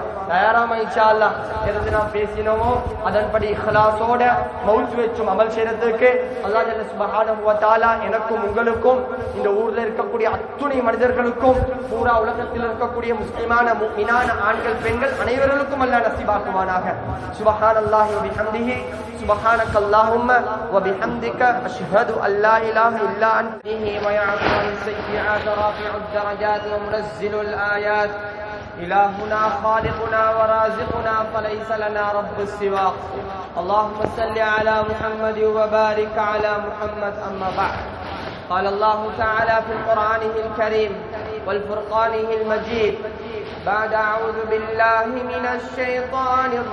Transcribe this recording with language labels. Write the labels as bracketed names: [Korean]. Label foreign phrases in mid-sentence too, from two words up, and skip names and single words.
[Tamil] தயாராம [Arabic] إن شاء الله [Tamil] எது நாம் பேசினோமோ அதன்படி இஹ்லாஸோட மௌத் வச்சும் அமல் செய்யறதுக்கு [Arabic] الله جل سبحانه وتعالى [Tamil] எனக்கும் உங்களுக்கும் இந்த ஊர்ல இருக்கக்கூடிய அத்துணை மனிதர்களுக்கும் பூரா உலகத்தில் இருக்கக்கூடிய முஸ்லிமான முஃமினான ஆண்கள் பெண்கள் அனைவர்களுக்கும் அல்லாஹ் நசீபாக்குவானாக. [Arabic] سبحان الله وبحمده سبحانك اللهم وبحمدك أشهد أن لا إله إلا أنت و يعفو عن السيئات رافع الدرجات ومنزل الآيات إلهنا خالقنا ورازقنا فليس لنا رب سواك. اللهم صل على محمد وبارك على محمد. أما بعد، قال الله تعالى في قرآنه الكريم والفرقانه المجيد بعد أعوذ بالله من الشيطان